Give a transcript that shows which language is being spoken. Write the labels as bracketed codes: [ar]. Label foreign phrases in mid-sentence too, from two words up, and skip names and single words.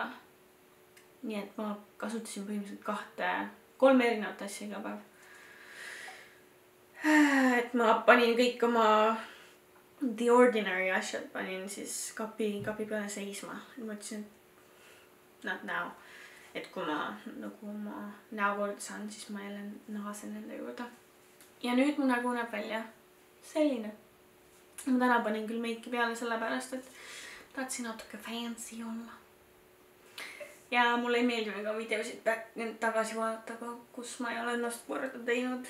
[et] Nii et ma kasutasin põhimõtteliselt 3 erinevat asja iga päev. Et ma panin kõik oma The Ordinary asjad, panin siis kapi peale seisma. Ma ütlesin, et [en] not now. [et] Et kui ma nagu oma näo korda saan, siis ma jälle nahasen nende juurde. Ja nüüd mu nägu näeb välja selline. Ma täna panin küll meiki peale sellepärast, et tahtsin natuke fancy olla. Ja mulle ei meeldi väga videosid tagasi vaadata, kus ma ei ole ennast korda teinud.